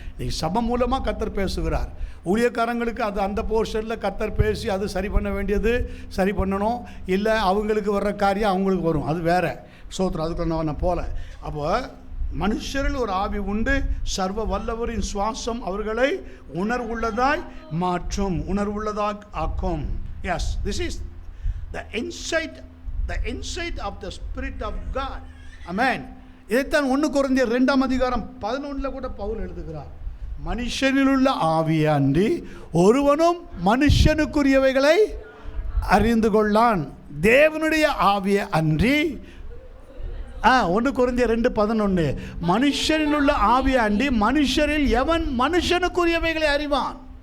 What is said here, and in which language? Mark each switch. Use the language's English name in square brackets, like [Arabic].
[Tamil] நீங்கள் சபை மூலமாக கர்த்தர் பேசுகிறார். ஊழியக்காரங்களுக்கு அது அந்த போர்ஷனில் கர்த்தர் பேசி அது சரி பண்ண வேண்டியது சரி பண்ணணும், இல்லை அவங்களுக்கு வர்ற காரியம் அவங்களுக்கு வரும், அது வேறு. சோத்திரம், அதுக்குள்ள நான் போகல. அப்போ மனுஷரில் ஒரு ஆவி உண்டு, சர்வ வல்லவரின் சுவாசம் அவர்களை உணர்வுள்ளதாய் மாற்றும், உணர்வுள்ளதாய் ஆக்கும். [English] Yes, this is the insight of the Spirit of God. Amen. [Tamil] இதைத்தான் 1 கொரிந்தியர் 2:11 கூட பவுல் எழுதுகிறார். மனுஷனிலுள்ள ஆவியை அன்றி ஒருவனும் மனுஷனுக்குரியவைகளை அறிந்து கொள்ளான், தேவனுடைய ஆவியை அன்றி 1 கொரிந்தியர் 2:11 மனுஷனில் உள்ள ஆவியை அண்டி மனுஷரில் எவன் மனுஷனுக்குரியவைகளை அறிவான்.